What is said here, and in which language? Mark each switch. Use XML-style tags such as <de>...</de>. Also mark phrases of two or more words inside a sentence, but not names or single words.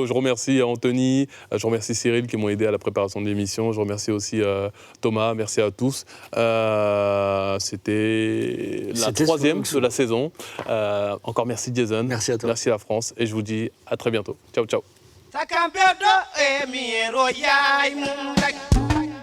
<fr>Je remercie Anthony, je remercie Cyril qui m'ont aidé à la préparation de l'émission. Je remercie aussi Thomas. Merci à tous. C'était la C'était troisième Solo de la saison. Encore merci Jason. Merci à toi. Merci à la France. Et je vous dis à très bientôt.</fr> <it>Ciao, ciao. Takampedo e mi ero yai mum</it>